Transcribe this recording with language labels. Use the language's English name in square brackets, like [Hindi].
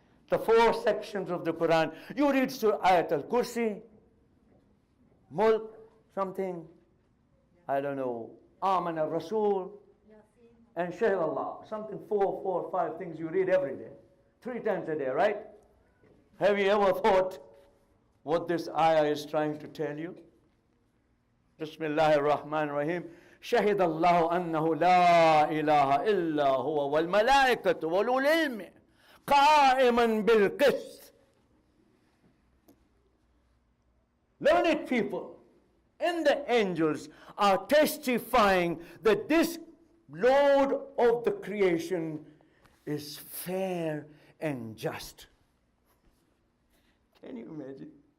[English] The 4 sections of the Quran. You read Surah Ayat al-Kursi, Mulk, something, I don't know, Aman al-Rasul, and Shahid Allah. Something 4, 5 things you read every day. 3 times a day, right? Have you ever thought what this ayah is trying to tell you? Bismillahir Rahmanir Rahim. [Arabic] شهد الله أنه لا إله إلا هو والملائكة وأولو العلم قائما بالقسط. [English] Learned people and the angels are testifying that this Lord of the creation is fair and just. Can you imagine?